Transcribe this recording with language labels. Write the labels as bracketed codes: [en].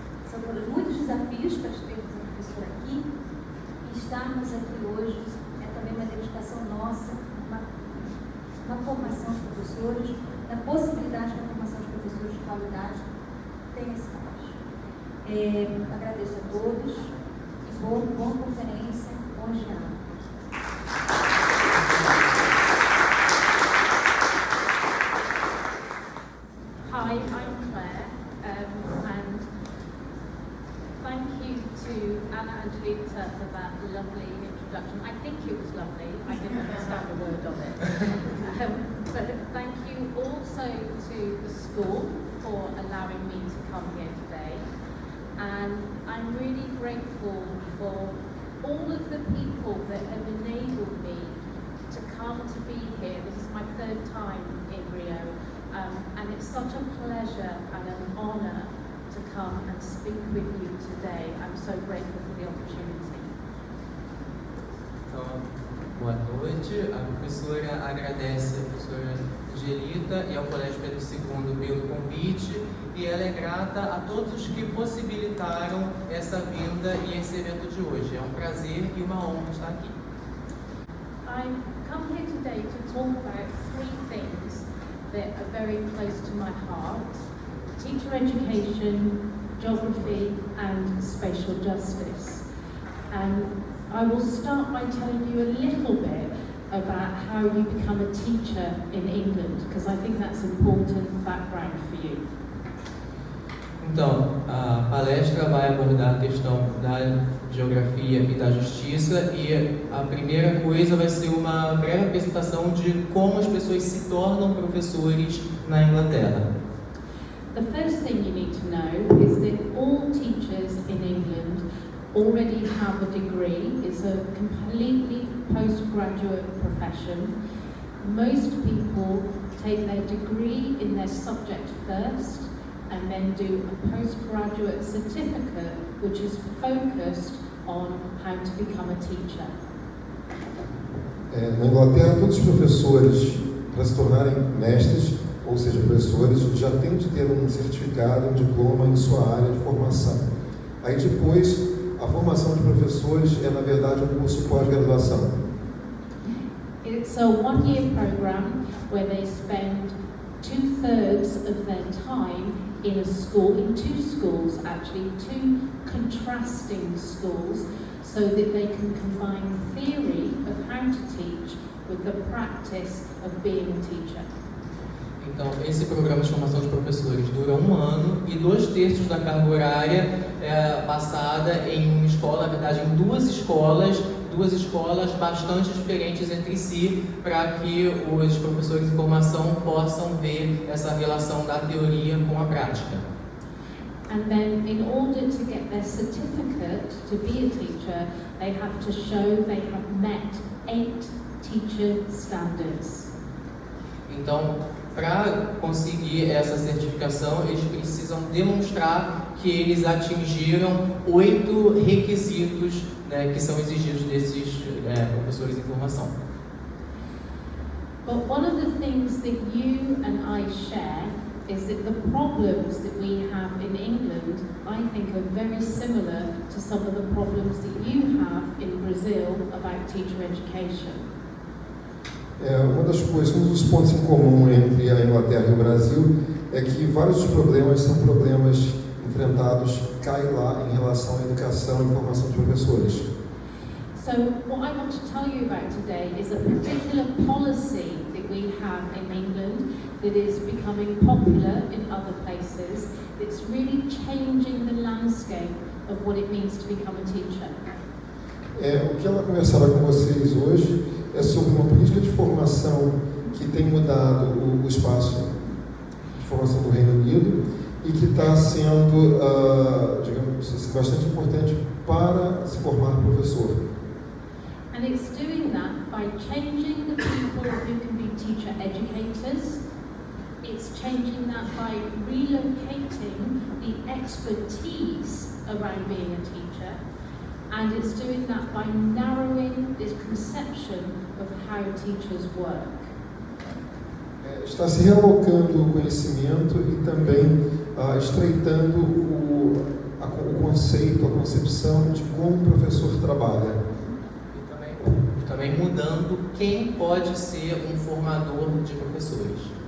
[pt] São todos muitos desafios para termos a professora aqui, e estarmos aqui hoje é também uma dedicação nossa, uma formação dos professores, na possibilidade da formação dos professores de qualidade tenha esse caso. Agradeço a todos e boa conferência, bom dia. [en] Hi, I'm Claire, and thank you to Anna and Julita for that lovely introduction. I think it was lovely, I didn't understand a word of it. But thank you also to the school for allowing me to come here today. And I'm really grateful for all of the people that have enabled me to come to be here. This is my third time in Rio. And it's such a pleasure and an honour to come and speak with you today. I'm so grateful for the opportunity. [pt] Então, boa noite. A professora agradece a professora Angelita e ao Colégio Pedro II pelo convite, e ela é grata a todos os que possibilitaram essa vinda e esse evento de hoje. É um prazer e uma honra estar aqui. [en] I've come here today to talk about three things that are very close to my heart: teacher education, geography and spatial justice. And I will start by telling you a little bit about how you become a teacher in England, because I think that's important background for you. [pt] Então, a palestra vai abordar a questão da geografia e da justiça, e a primeira coisa vai ser uma breve apresentação de como as pessoas se tornam professores na Inglaterra. [en] The first thing you need to know is that all teachers in England already have a degree. It's a completely postgraduate profession. Most people take their degree in their subject first and then do a postgraduate certificate which is focused on how to become a teacher. [pt] Na Inglaterra, todos os professores, para se tornarem mestres, ou seja, professores, já têm de ter um certificado, um diploma em sua área de formação. Aí depois, a formação de professores é, na verdade, um curso pós-graduação. [en] It's a one-year program where they spend 2/3 of their time in a school, in two schools actually, two contrasting schools, so that they can combine theory of how to teach with the practice of being a teacher. [pt] Então, esse programa de formação de professores dura 1 ano e 2/3 da carga horária é passada em uma escola, na verdade, em duas escolas bastante diferentes entre si, para que os professores de formação possam ver essa relação da teoria com a prática. [en] And then, in order to get their certificate to be a teacher, they have to show they have met 8 teacher standards. [pt] Então, para conseguir essa certificação, eles precisam demonstrar que eles atingiram 8 requisitos, né, que são exigidos desses professores em formação. [en] But one of the things that you and I share is that the problems that we have in England, I think, are very similar to some of the problems that you have in Brazil about teacher education. [pt] Uma das coisas, um dos pontos em comum entre a Inglaterra e o Brasil é que vários dos problemas são problemas enfrentados lá em relação à educação e formação de professores. [en] So what I want to tell you about today is a particular policy that we have in England that is becoming popular in other places. It's really changing the landscape of what it means to become a teacher. [pt] O que ela conversará com vocês hoje é sobre uma política de formação que tem mudado o espaço de formação do Reino Unido e que está sendo, digamos assim, bastante importante para se formar professor. [en] And it's doing that by changing the people who can be teacher educators. It's changing that by relocating the expertise around being a teacher. And it's doing that by narrowing this conception of how teachers work. [pt] Está se realocando o conhecimento e também estreitando o conceito, a concepção de como o professor trabalha. E também mudando quem pode ser um formador de professores.